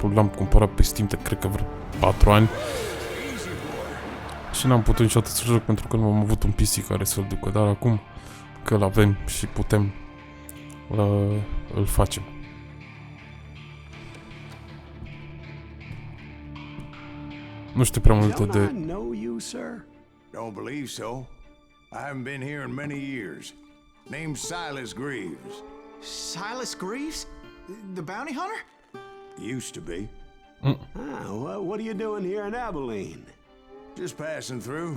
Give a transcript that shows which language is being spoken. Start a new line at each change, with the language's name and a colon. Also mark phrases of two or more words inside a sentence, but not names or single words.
Romanian: L-am cumpărat pe Steam de cred că vreo 4 ani. Și n-am putut niciodată să joc pentru că nu am avut un PC care să-l ducă. Dar acum că l-avem și putem, îl facem. Nu știu prea multe de...
English: Don't believe so. I haven't been here in many years. Name's Silas Greaves. Silas Greaves? The bounty hunter? Used to be. What are you doing here in Abilene? Just passing through.